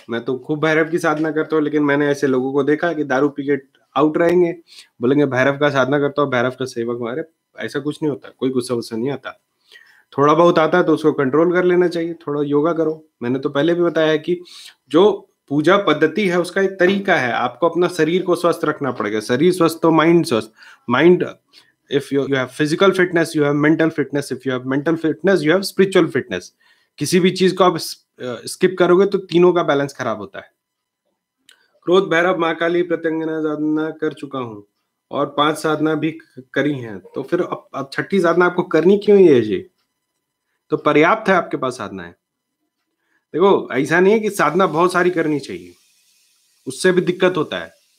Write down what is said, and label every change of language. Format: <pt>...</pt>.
<hi>मैं तो खूब भैरव की साधना करता हूँ, लेकिन मैंने ऐसे लोगों को देखा कि दारू पी के आउट रहेंगे, बोलेंगे भैरव का साधना करता हूँ, भैरव का सेवक हूँ। अरे ऐसा कुछ नहीं होता, कोई गुस्सा वुस्सा नहीं आता। थोड़ा बहुत आता है तो उसको कंट्रोल कर लेना चाहिए, थोड़ा योगा करो। मैंने तो पहले भी बताया है कि जो पूजा पद्धति है उसका एक तरीका है, आपको अपना शरीर को स्वस्थ रखना पड़ेगा। शरीर स्वस्थ तो माइंड स्वस्थ।</hi> <en>Mind, if you have physical fitness, you have mental fitness, if you have mental fitness, you have spiritual fitness।</en> <hi>किसी भी चीज को आप स्किप करोगे तो तीनों का बैलेंस खराब होता है। क्रोध भैरव माँ काली प्रत्यंगना साधना कर चुका हूँ और 5 साधना भी करी हैं, तो फिर अब छठी साधना आपको करनी क्यों है जी? तो पर्याप्त है आपके पास साधना है। देखो ऐसा नहीं है कि साधना बहुत सारी करनी चाहिए, उससे भी दिक्कत होता है।</hi>